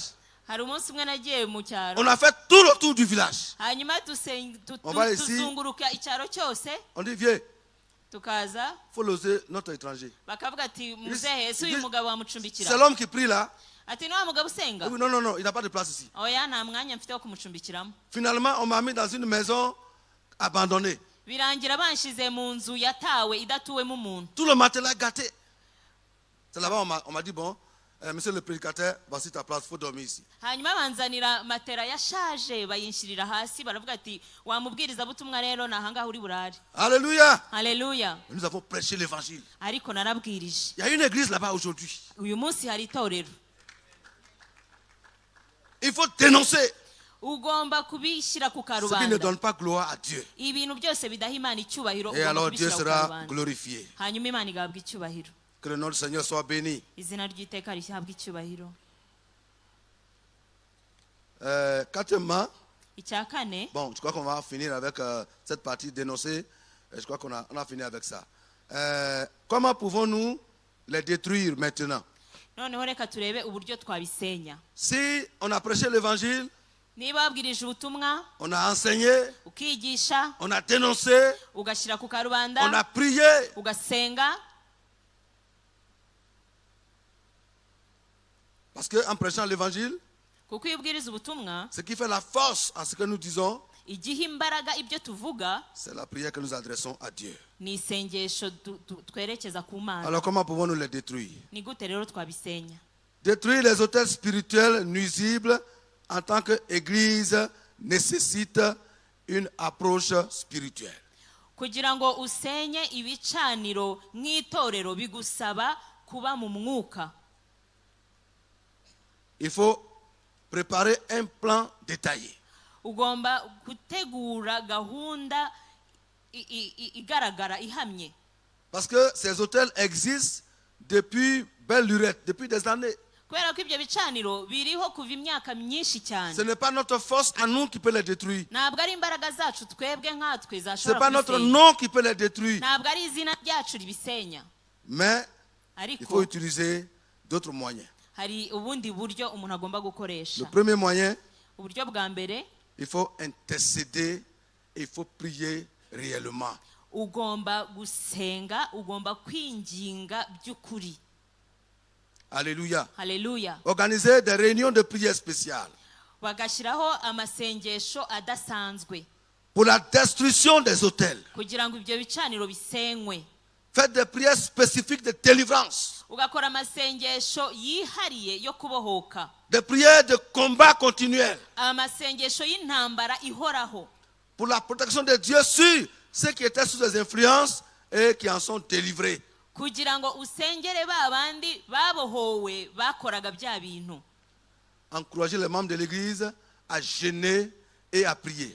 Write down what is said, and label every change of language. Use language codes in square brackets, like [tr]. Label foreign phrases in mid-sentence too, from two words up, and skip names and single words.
[rw] Hari umunsi umwe nagiye mu cyaro, [fr] On a fait tout le tour du village. [rw] hanyuma [fr] On va ici. [rw] tuzunguruka icyaro cyose, [fr] On dit, viens, [rw] tukaza [fr] il faut loger notre étranger. [rw] bakavuga ati muzehe ese uyu mugabo wamucumbikira? [fr] C'est l'homme qui prie là. [rw] Ati ni wa mugabo usenga? [fr] Oui, non, non, non, il n'a pas de place ici. [rw] Oya nta mwanya mfite wo kumucumbikiramo. [fr] Finalement, on m'a mis dans une maison abandonnée. [rw] Birangira banshize mu nzu yatawe idatuwemo umuntu. [fr] Tout le matelas gâté. C'est là-bas, on m'a dit, bon, monsieur le prédicateur, voici ta place, il faut dormir ici. [rw] Hanyuma banzanira matera yashaje bayinshyirira hasi, baravuga ati wamubwiriza butumwa rero nahangaha uri burare. [fr] Alléluia. [rw] Haleluya. [fr] Nous avons prêché l'évangile. [rw] Ariko narabwirije. [fr] Il y a une église là-bas aujourd'hui. [rw] Uyu munsi hari itorero. [fr] Il faut dénoncer [rw] Ugomba kubishyira ku [fr] ce qui ne [rw] karubanda. [fr] donne pas gloire à Dieu. [rw] Ibintu byose bidaha Imana icyubahiro [fr] Et [rw] ugomba [fr] alors Dieu [rw] kubishyira ku [fr] sera [rw] karubanda. [fr] glorifié. [rw] Hanyuma Imana igahabwa icyubahiro. [fr] Que le nom du Seigneur soit béni. [rw] Izina ry'iteka rihabwa icyubahiro. [fr] Quatrièmement, [rw] Icya kane, [fr] bon, je crois qu'on va finir avec cette partie dénoncée. Je crois on a fini avec ça. Comment pouvons-nous les détruire maintenant? [rw] noneho reka turebe uburyo twabisenya. [fr] Si on a prêché l'évangile, [rw] Niba wabwirije ubutumwa, [fr] on a enseigné, [rw] ukigisha, [fr] on a dénoncé, [rw] ugashyira ku [fr] on [rw] karubanda, [fr] a prié, [rw] ugasenga, [fr] parce qu'en prêchant l'évangile, [rw] kuko iyo ubwiriza ubutumwa, [fr] ce qui fait la force à ce que nous disons, [rw] igihe imbaraga ibyo tuvuga, [fr] c'est la prière que nous adressons à Dieu. [rw] ni isengesho twerekeza ku Mana. [fr] Alors comment pouvons-nous les détruire? [rw] Ni gute rero twabisenya? [fr] Détruire les hôtels spirituels nuisibles en tant qu'église nécessite une approche spirituelle. [rw] Kugira ngo usenye ibicaniro nk'itorero bigusaba kuba mu mwuka. [fr] Il faut préparer un plan détaillé. [rw] Ugomba gutegura gahunda igaragara ihamye. [fr] Parce que ces hôtels existent depuis belle lurette, depuis des années. [rw] Kubera ko ibyo bicaniro biriho kuva imyaka myinshi cyane. [fr] Ce n'est pas notre force à nous qui peut les détruire. [rw] Ntabwo ari imbaraga zacu twebwe nkatwe [fr] Ce n'est [rw] zashobora [fr] pas notre [rw] kubisenya. [fr] nom qui peut les détruire. [rw] Ntabwo ari izina ryacu ribisenya. [fr] Mais il [rw] Ariko [fr] faut utiliser d'autres moyens. [rw] hari ubundi buryo umuntu agomba gukoresha. [fr] Le premier moyen, [rw] Uburyo bwa mbere, [fr] il faut intercéder et il faut prier réellement. [rw] ugomba gusenga, ugomba kwinginga by'ukuri. [fr] Alléluia. [rw] Haleluya. [fr] Organiser des réunions de prière spéciales [rw] Bagashyiraho amasengesho adasanzwe [fr] pour la destruction des hôtels. [rw] kugira ngo ibyo bicaniro bisenywe. [fr] Faites des prières spécifiques de délivrance. [rw] Ugakora amasengesho yihariye yo kubohoka. [fr] Des prières de combat continuel [rw] Amasengesho y'intambara ihoraho [fr] pour la protection de Dieu sur ceux qui étaient sous des influences et qui en sont délivrés. [rw] kugira ngo usengere ba bandi babohowe bakoraga bya bintu. [fr] Encourager les membres de l'église à jeûner et à prier.